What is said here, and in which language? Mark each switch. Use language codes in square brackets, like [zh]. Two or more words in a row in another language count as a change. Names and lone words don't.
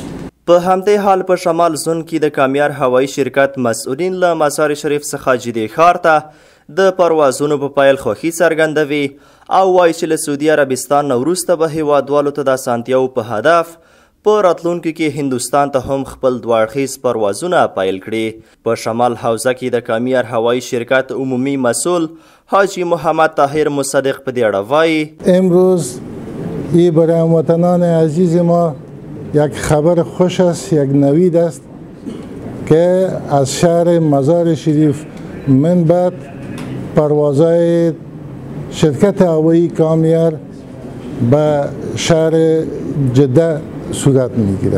[ps] په همدې حال په شمال زون کې د کامیار هوایي شرکت مسؤلین له مزار شریف څخه جدې ښار ته د پروازونو په پیل خوښي څرګندوي او وایي چې له سعودي عربستان نه وروسته به هیوادوالو ته د اسانتیاو په هدف په راتلونکي کې هندوستان ته هم خپل دوه اړخیز پروازونه پیل کړي. په شمال حوزه کې د کامیار هوایی شرکت عمومی مسئول حاجی محمد طاهر مصدق په دې اړه وایي [fa] امروز این برای هموطنان عزیز ما یک خبر خوش است، یک نوید است که از شهر مزار شریف من بعد پروازهای شرکت هوایی کامیار به شهر جده صورت میگیره.